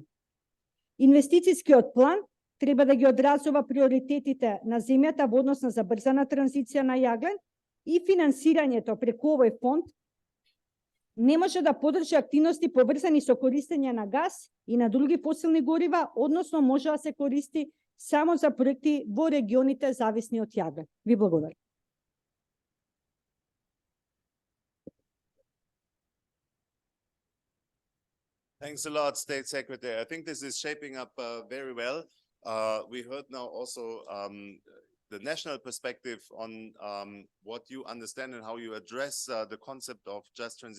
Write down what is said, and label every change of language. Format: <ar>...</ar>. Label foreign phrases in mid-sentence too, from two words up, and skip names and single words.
<mk>Инвестицискиот план треба да ги одразува приоритетите на земјата во однос на забрзана транзиција на јаглен и финансирањето преку овој фонд не може да подржи активности поврзани со користење на газ и на други фосилни горива, односно може да се користи само за проекти во регионите зависни од јаглен. Ви благодарам.</mk> <en>Thanks a lot, State Secretary. I think this is shaping up very well. We heard now also the national perspective on what you understand and how you address the concept of just transition.</en>